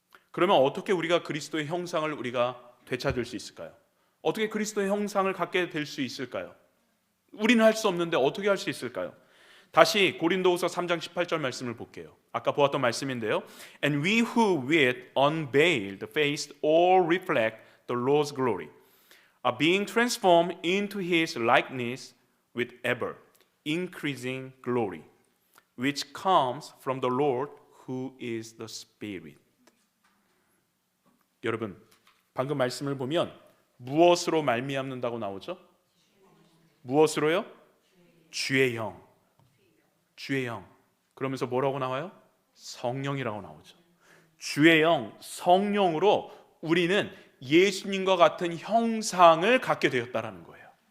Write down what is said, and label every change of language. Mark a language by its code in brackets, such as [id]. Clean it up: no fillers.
[ko] 그러면 어떻게 우리가 그리스도의 형상을 우리가 되찾을 수 있을까요? 어떻게 그리스도의 형상을 갖게 될 수 있을까요? 우리는 할 수 없는데 어떻게 할 수 있을까요? 다시 고린도후서 3장 18절 말씀을 볼게요. 아까 보았던 말씀인데요. [en] And we who with unveiled face all reflect the Lord's glory are being transformed into His likeness with ever increasing glory, which comes from the Lord who is the Spirit. [ko] 여러분, 방금 말씀을 보면 무엇으로 말미암는다고 나오죠? 무엇으로요? 주의 영. 주의 영. 그러면서 뭐라고 나와요? 성령이라고 나오죠. 주의 영, 성령으로 우리는 예수님과 같은 형상을 갖게 되었다라는 거예요.